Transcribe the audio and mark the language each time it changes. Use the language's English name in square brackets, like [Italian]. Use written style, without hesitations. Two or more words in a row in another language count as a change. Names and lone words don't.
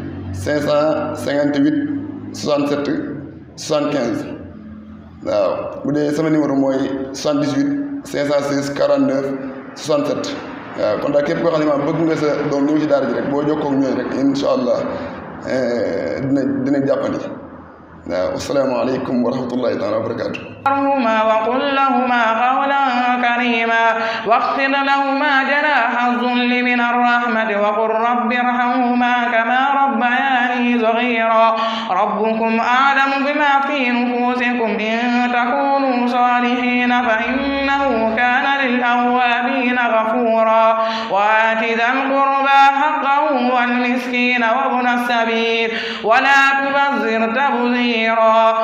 [Wolof] 558 67 75 waaw bu dee sama numéro mooy 78 516 49 67 waaw kon daal képp koo xam ne maanaam bëgg nga sa doom ñëw ci daara ji rek boo jokkoo ak ñooy rek [Arabic] إن شاء الله [Wolof] dina jàppandi waaw [Arabic] السلام عليكم ورحمة الله تعالى وبركاته. وقل لهما قولا كريما واخفض لهما جناح الذل من الرحمة وقل رب ارحمهما كما ربياني صغيرا ربكم أعلم بما في نفوسكم إن تكونوا صالحين فإنه كان للأوابين غفورا وآت ذا القربى حقه والمسكين وابن السبيل ولا تبذر تبذيرا